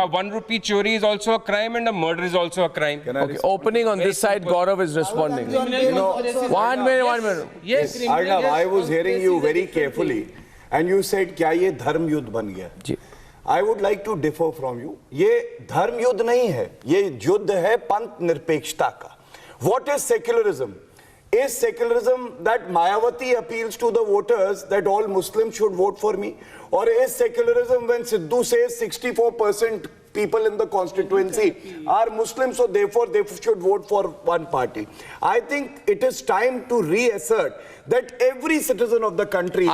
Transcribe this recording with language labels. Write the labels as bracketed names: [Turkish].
[English] a 1 rupee chori is also a crime and a murder is also a crime. Okay, opening on this side, Gaurav is responding. You know, 1 minute. Yes. Arnav, I was hearing you very carefully, and you said, [Hindi] "क्या ये धर्म युद्ध बन गया?" जी. [English] I would like to differ from you. [Hindi] ये धर्म युद्ध नहीं है, ये युद्ध है पंथ निरपेक्षता का. [English] What is secularism? Is secularism that Mayawati appeals to the voters that all Muslims should vote for me? Or is secularism when Sidhu says 64% people in the constituency are Muslims, so therefore they should vote for one party? I think it is time to reassert that every citizen of the country